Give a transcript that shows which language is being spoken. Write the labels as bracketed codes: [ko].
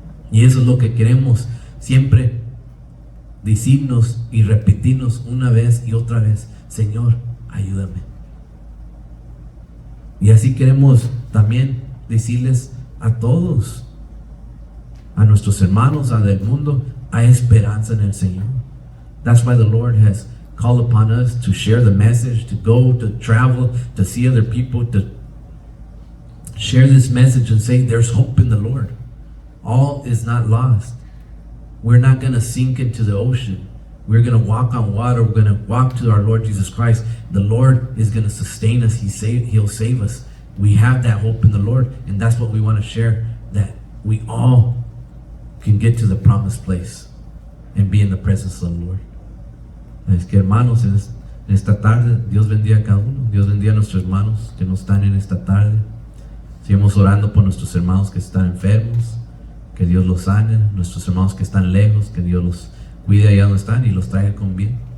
[es] Y eso es lo que queremos siempre decirnos y repetirnos una vez y otra vez: Señor, ayúdame. Y así queremos también decirles a todos, a nuestros hermanos, a del mundo, hay esperanza en el Señor. [en] That's why the Lord has called upon us to share the message, to go, to travel, to see other people, to share this message and say there's hope in the Lord. All is not lost. We're not going to sink into the ocean. We're going to walk on water. We're going to walk to our Lord Jesus Christ. The Lord is going to sustain us. He'll save us. We have that hope in the Lord, and that's what we want to share, that we all can get to the promised place and be in the presence of the Lord. [es] Es que, hermanos, en esta tarde, Dios bendiga a cada uno. Dios bendiga a nuestros hermanos que no están en esta tarde. Sigamos orando por nuestros hermanos que están enfermos, que Dios los sane, nuestros hermanos que están lejos, que Dios los cuide allá donde están y los traiga con bien.